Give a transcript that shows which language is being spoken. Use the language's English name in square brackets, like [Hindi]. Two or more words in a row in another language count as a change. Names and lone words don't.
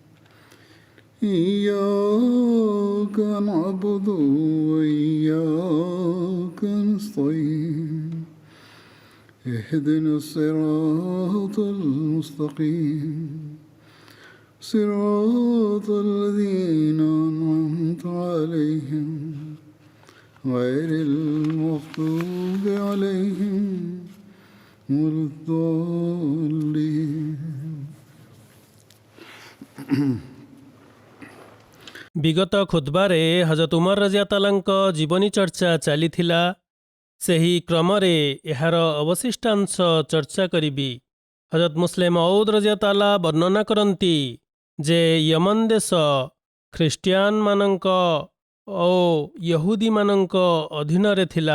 [Arabic] إياك نعبد وإياك نستعين اهدنا الصراط المستقيم صراط الذين أنعمت عليهم غير المغضوب عليهم ولا الضالين. [Odia] ବିଗତ ଖୁତବାରେ ହଜରତ ଉମର ରଜିୟଲ୍ଲାହୁଙ୍କ ଜୀବନୀ ଚର୍ଚ୍ଚା ଚାଲିଥିଲା। ସେହି କ୍ରମରେ ଏହାର ଅବଶିଷ୍ଟାଂଶ ଚର୍ଚ୍ଚା କରିବି। ହଜରତ ମୁସଲିମ ମଉଦ୍ ରଜିୟଲ୍ଲାହୁ ବର୍ଣ୍ଣନା କରନ୍ତି ଯେ ୟମନ ଦେଶ ଖ୍ରୀଷ୍ଟିଆନମାନଙ୍କ ଓ ୟହୁଦୀମାନଙ୍କ ଅଧୀନରେ ଥିଲା।